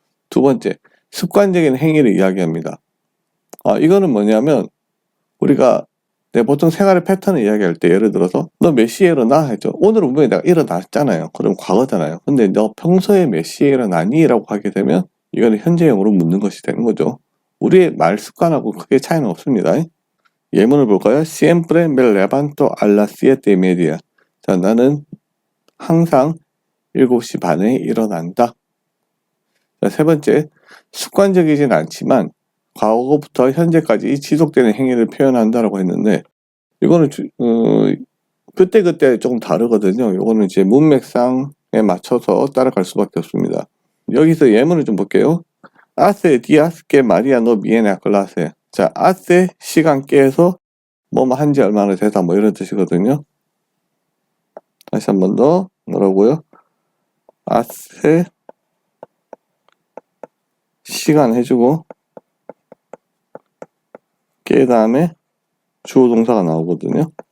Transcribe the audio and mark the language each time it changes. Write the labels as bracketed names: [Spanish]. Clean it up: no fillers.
[Korean] 두 번째, 습관적인 행위를 이야기합니다. 이거는 뭐냐면 우리가 보통 생활의 패턴을 이야기할 때, 예를 들어서 너 몇 시에 일어나? 했죠. 오늘은 분명히 내가 일어났잖아요. 그럼 과거잖아요. 근데 너 평소에 몇 시에 일어나니? 라고 하게 되면 이거는 현재형으로 묻는 것이 되는 거죠. 우리의 말 습관하고 크게 차이는 없습니다. 예문을 볼까요? [Spanish] Siempre me levanto a las 7:30. [Korean] 자, 나는 항상 7시 반에 일어난다. 자, 세 번째, 습관적이진 않지만 과거부터 현재까지 지속되는 행위를 표현한다라고 했는데, 이거는 그때그때 조금 다르거든요. 이거는 이제 문맥상에 맞춰서 따라갈 수밖에 없습니다. 여기서 예문을 좀 볼게요. [Spanish] Hace días que María no viene a clase. [Korean] 자, hace 시간 깨서 뭐뭐 한지 얼마나 되다, 뭐 이런 뜻이거든요. 다시 한 번 더, 뭐라고요? hace 시간 해주고 깨 다음에 주어 동사가 나오거든요.